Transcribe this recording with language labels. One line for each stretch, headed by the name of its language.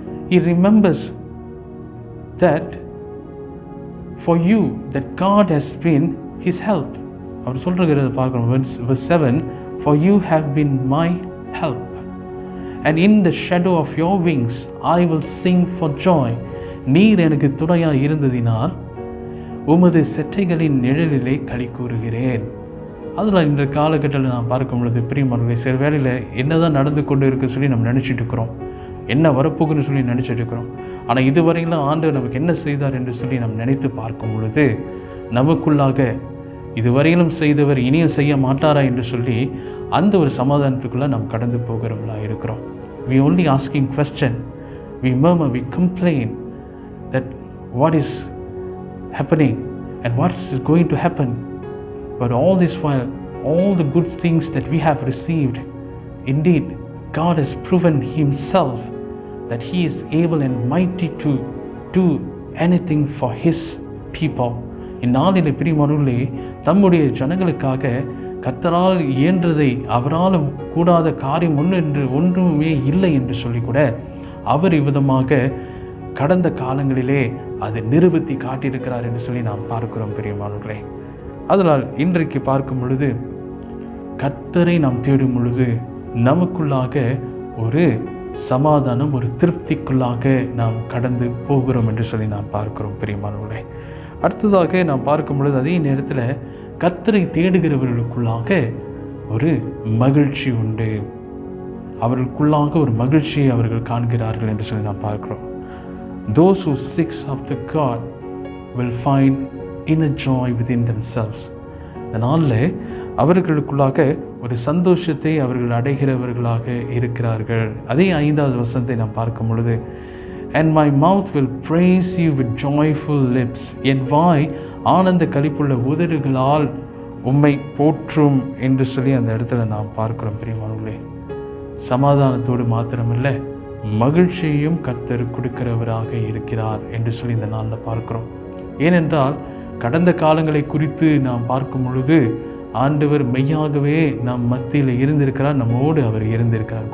English: He remembers that for you that God has been his help.
Tamil: அவர் சொல்கிறத பார்க்கிறோம்.
English: verse 7, for you have been my help and in the shadow of your wings I will sing for joy.
Tamil: நீர் எனக்கு துணையாக இருந்ததினால் உமது செட்டைகளின் நிழலிலே களி கூறுகிறேன். அதில் இந்த காலகட்டத்தில் நான் பார்க்கும் பொழுது பிரியமானவர்களே, சில வேளையில் என்ன தான் நடந்து கொண்டு இருக்குன்னு சொல்லி நம்ம நினச்சிட்டு இருக்கிறோம், என்ன வரப்போகுன்னு சொல்லி நினச்சிட்டு இருக்கிறோம். ஆனால் இதுவரையிலும் ஆண்டவர் நமக்கு என்ன செய்தார் என்று சொல்லி நம்ம நினைத்து பார்க்கும் பொழுது நமக்குள்ளாக இதுவரையிலும் செய்தவர் இனியும் செய்ய மாட்டாரா என்று சொல்லி அந்த ஒரு சமாதானத்துக்குள்ளே நாம் கடந்து போகிறவர்களாக இருக்கிறோம்.
English: We only asking question, we murmur, we complain that what is happening and what is going to happen. But all this while, all the good things that we have received, indeed God has proven himself that he is able and mighty to do anything for his people.
Tamil: இந்நாளில் பிரியமானவர்களே, தம்முடைய ஜனங்களுக்காக கர்த்தரால் இயன்றதை, அவரால் கூடாத காரியம் ஒன்றுமே இல்லை என்று சொல்லி கூட அவர் இவ்விதமாக கடந்த காலங்களிலே அதை நிரூபித்து காட்டியிருக்கிறார் என்று சொல்லி நாம் பார்க்கிறோம் பிரியமானவர்களே. அதனால் இன்றைக்கு பார்க்கும் பொழுது, கர்த்தரை நாம் தேடும் பொழுது நமக்குள்ளாக ஒரு சமாதானம், ஒரு திருப்திக்குள்ளாக நாம் கடந்து போகிறோம் என்று சொல்லி நாம் பார்க்கிறோம் பிரியமானவர்களே. அடுத்ததாக நாம் பார்க்கும் பொழுது, அதே நேரத்தில் கர்த்தரை தேடுகிறவர்களுக்குள்ளாக ஒரு மகிழ்ச்சி உண்டு. அவர்களுக்குள்ளாக ஒரு மகிழ்ச்சியை அவர்கள் காண்கிறார்கள் என்று சொல்லி நாம் பார்க்கிறோம்.
English: Those who seek after God will find inner joy within themselves.
Tamil: அதனால் அவர்களுக்குள்ளாக ஒரு சந்தோஷத்தை அவர்கள் அடைகிறவர்களாக இருக்கிறார்கள். அதே 5வது வசனத்தை நாம் பார்க்கும் பொழுது,
English: and my mouth will praise you with joyful lips.
Tamil: என் வாய் ஆனந்த களிப்புள்ள உதடுகளால் உம்மை போற்றும் என்று சொல்லி அந்த இடத்துல நாம் பார்க்கிறோம் பிரியமானவர்களே. சமாதானத்தோடு மாத்திரமில்லை, மகிழ்ச்சியையும் கர்த்தர் கொடுக்கிறவராக இருக்கிறார் என்று சொல்லி இந்த நாளில் பார்க்கிறோம். ஏனென்றால் கடந்த காலங்களை குறித்து நாம் பார்க்கும் பொழுது ஆண்டவர் மெய்யாகவே நம் மத்தியில் இருந்திருக்கிறார், நம்மோடு அவர் இருந்திருக்கிறார்.